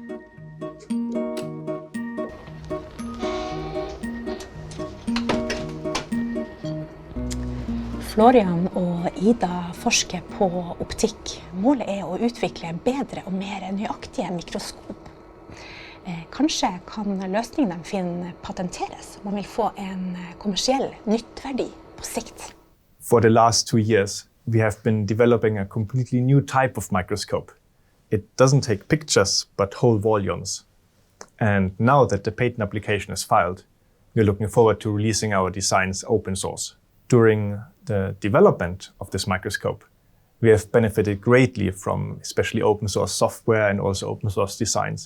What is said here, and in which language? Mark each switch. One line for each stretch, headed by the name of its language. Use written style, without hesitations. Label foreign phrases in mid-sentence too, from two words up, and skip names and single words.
Norwegian: Florian og Ida forsker på optikk. Målet er å utvikle bedre og mer nøyaktige mikroskop. Kanskje kan løsningen de finner patenteres, og man vil få en kommersiell nytteverdi på sikt.
English: For the last 2 years, we have been developing a completely new type of microscope. It doesn't take pictures, but whole volumes. And now that the patent application is filed, we're looking forward to releasing our designs open source. During the development of this microscope, we have benefited greatly from especially open source software and also open source designs.